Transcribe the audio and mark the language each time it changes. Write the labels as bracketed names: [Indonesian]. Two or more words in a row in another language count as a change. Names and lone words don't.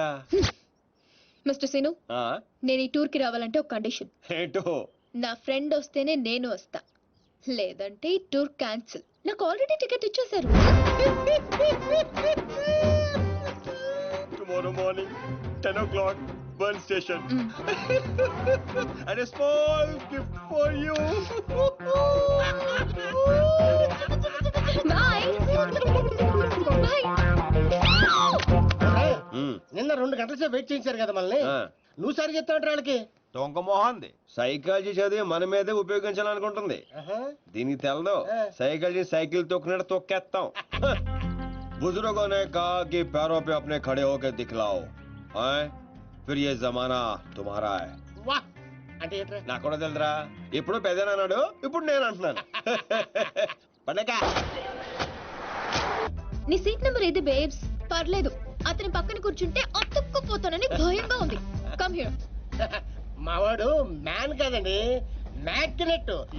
[Telugu] మిస్టర్ సీను, నేను ఈ టూర్ కి రావాలంటే ఒక కండిషన్. ఏంటో? నా ఫ్రెండ్ వస్తేనే నేను వస్తా, లేదంటే ఈ [English] tour cancel. [Telugu] నాకు ఆల్రెడీ టికెట్ ఇచ్చేశారు. [English] tomorrow morning 10 o'clock Bern station. And a small gift for you. Bye. [Telugu] నిన్న 2 గంటల సేపు వెయిట్ చేయించారు కదా మనల్ని. నువ్వు సరి చెప్తావు వాళ్ళకి. దొంగ మోహంది సైకాలజీ చదివి మన మీదే ఉపయోగించాలనుకుంటుంది. దీనికి తెలదు. సైకాలజీ సైకిల్ తొక్కినట్టు తొక్కేస్తాం. [Hindi] बुजुर्गों ने कहा कि पैरों पे अपने खड़े होकर दिखलाओ, फिर ये जमाना तुम्हारा है. [Telugu] నాకు కూడా తెలుదురా. ఇప్పుడు పెద్దనా అన్నాడు, ఇప్పుడు నేను అంటున్నాను. పండగ. నీ సీట్ నెంబర్ ఏది బేబ్స్? పర్లేదు, అతని పక్కన కూర్చుంటే అతుక్కుపోతానని భయంగా ఉంది. [English] Come here. [Telugu] మావాడు మ్యాన్ కదండి, మ్యాగ్నెట్.